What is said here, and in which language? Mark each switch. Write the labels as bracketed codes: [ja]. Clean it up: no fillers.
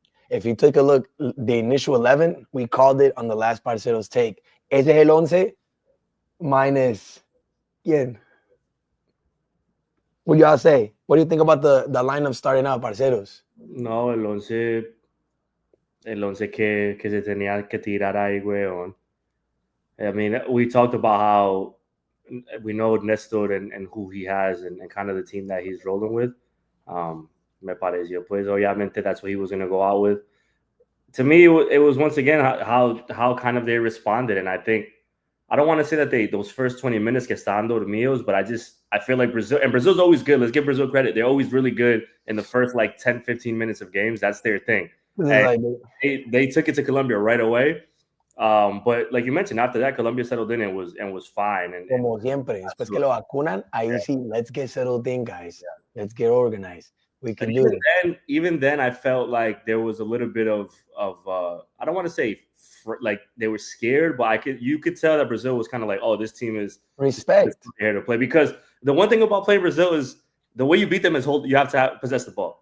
[en] If you take a look, the initial 11, we called it on the last Parceros Take. [es] Ese es el 11 minus, ¿quién? [en] What do y'all say? What do you think about the lineup starting out, Parceros? [es] No, el 11 que se tenía que tirar ahí, weón. [en] I mean, we talked about how we know Nestor and who he has and kind of the team that he's rolling with. [es] Me pareció, pues, obviamente, [en] that's what he was going to go out with. To me, it was once again how kind of they responded. And I think, I don't want to say that those first 20 minutes [es] que estaban dormidos, [en] but I feel like Brazil's always good. Let's give Brazil credit. They're always really good in the first like 10, 15 minutes of games. That's their thing. And they took it to Colombia right away. But like you mentioned, after that, Colombia settled in and was fine. And [es] como siempre, después que lo vacunan, ahí sí, [en] let's get settled in, guys. Yeah. Let's get organized. We can do it. Even then, I felt like there was a little bit of I don't want to say like they were scared, but you could tell that Brazil was kind of like, oh, this team is respect here to play. Because the one thing about playing Brazil is the way you beat them is you have to possess the ball.